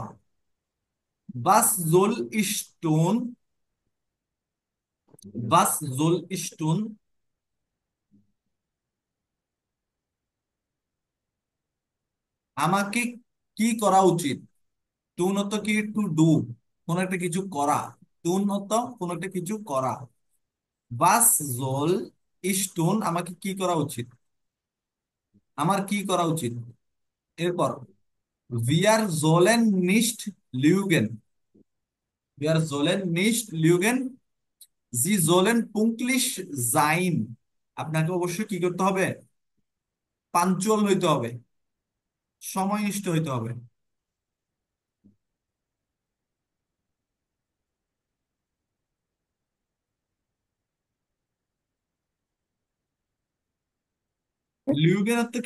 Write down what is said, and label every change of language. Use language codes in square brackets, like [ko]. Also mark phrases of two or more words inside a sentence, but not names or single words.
[de] Was soll ich tun, was soll ich tun, [bn] আমাকে কি করা উচিত। টুন হতো কি, [en] to do, [bn] কোন একটা কিছু করা। টুন হতো কোন একটা কিছু করা। [de] Was soll ich tun, [bn] আমাকে কি করা উচিত। আমার কি করা উচিত? [de] এরপর wir sollen nicht lügen, wir sollen nicht lügen, sie sollen pünktlich sein। [bn] আপনাকে অবশ্যই কি করতে হবে? পাঞ্চুয়াল হইতে হবে, সময়নিষ্ঠ হইতে হবে। লিউগেন অর্থ কি?